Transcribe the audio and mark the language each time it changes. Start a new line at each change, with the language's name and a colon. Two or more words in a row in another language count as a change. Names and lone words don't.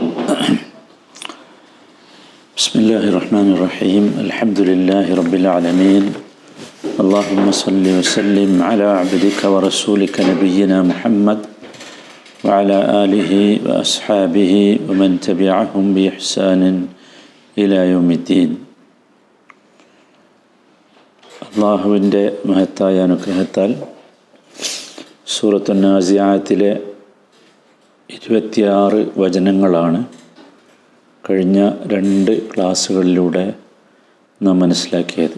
Arabic: بسم الله الرحمن الرحيم. الحمد لله رب العالمين. اللهم صل وسلم على عبدك ورسولك نبينا محمد وعلى آله وأصحابه ومن تبعهم بإحسان إلى يوم الدين.
Malayalam: അള്ളാഹുവിൻ്റെ മഹത്തായ അനുഗ്രഹത്താൽ സൂറത്തുൻ നാസിആത്തിലെ 26 വചനങ്ങളാണ് കഴിഞ്ഞ 2 ക്ലാസ്സുകളിലൂടെ നാം മനസ്സിലാക്കിയത്.